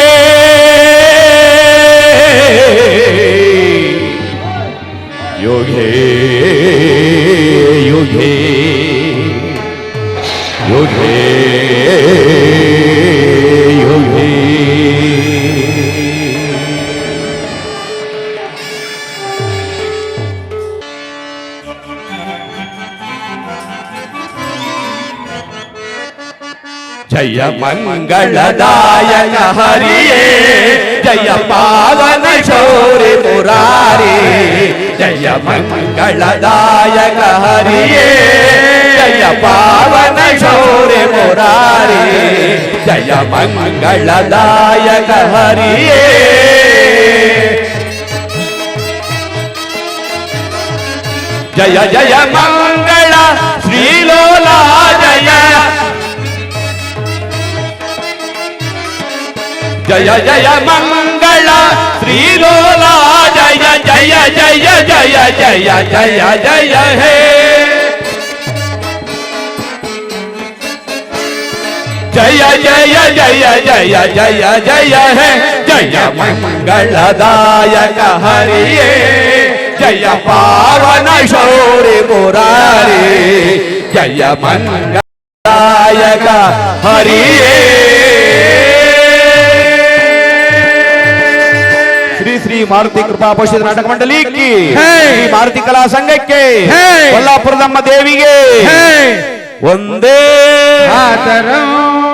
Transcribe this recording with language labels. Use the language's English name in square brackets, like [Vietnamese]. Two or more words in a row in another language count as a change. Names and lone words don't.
[Sanskrit] ಯುಗೇ ಯುಗೇ ಯುಗೇ ಯುಗೇ. [Kannada] ಜಯ ಮಂಗಳದಾಯಕ ಹರಿಯೇ, ಜಯ ಪಾವನ ಶೌರಿ ಮುರಾರಿ. ಜಯ ಮಂಗಳದಾಯಕ ಹರಿಯೇ, ಜಯ ಪಾವನ ಶೌರಿ ಮುರಾರಿ. ಜಯ ಮಂಗಳದಾಯಕ ಹರಿಯೇ. ಜಯ ಜಯ ಮಂಗಳ ಶ್ರೀಲೋಲಾ ಜಯ. ಜಯ ಜಯ ಮಂಗಳ ಶ್ರೀಲೋಲಾ ಜಯ. ಜಯ ಜಯ ಜಯ ಜಯ ಜಯ ಜಯ ಹೇ. ಜಯ ಜಯ ಜಯ ಜಯ ಜಯ ಜಯ ಹೇ. ಜಯ ಮಂಗಳದಾಯಕ ಹರಿಯೇ, ಜಯ ಪಾವನ ಶೌರಿ ಮುರಾರಿ. ಜಯ ಮಂಗಳದಾಯಕ ಹರಿಯೇ. ಶ್ರೀ ಶ್ರೀ ಮಾರುತಿ ಕೃಪಾ ಪೋಷಿತ ನಾಟಕ ಮಂಡಳಿ ಕಿ, ಶ್ರೀ ಮಾರುತಿ ಕಲಾ ಸಂಘಕ್ಕೆ, ಕೊಲ್ಲಾಪುರದಮ್ಮ ದೇವಿಗೆ ಒಂದೇ ಆತರಂ.